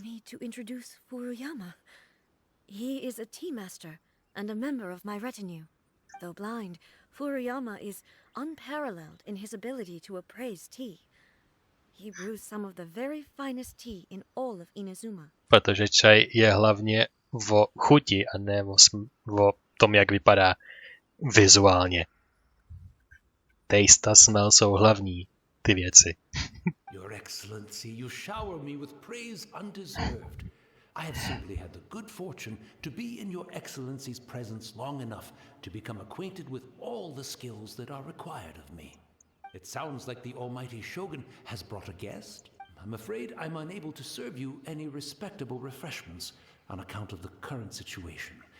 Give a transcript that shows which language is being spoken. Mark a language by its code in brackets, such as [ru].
[en] I need to introduce Furuyama. He is a tea master and a member of my retinue. Though blind, Furuyama is unparalleled in his ability to appraise tea. He brews some of the very finest tea in all of Inazuma. [cs] Protože čaj je hlavně o chuti a ne o tom, jak vypadá vizuálně. [en] Taste [cs] a [en] smell [cs] jsou hlavní ty věci. [en] Your Excellency, you shower me with praise undeserved. I have simply had the good fortune to be in your Excellency's presence long enough to become acquainted with all the skills that are required of me. It sounds like the Almighty Shogun has brought a guest. I'm afraid I'm unable to serve you any respectable refreshments on account of the current situation.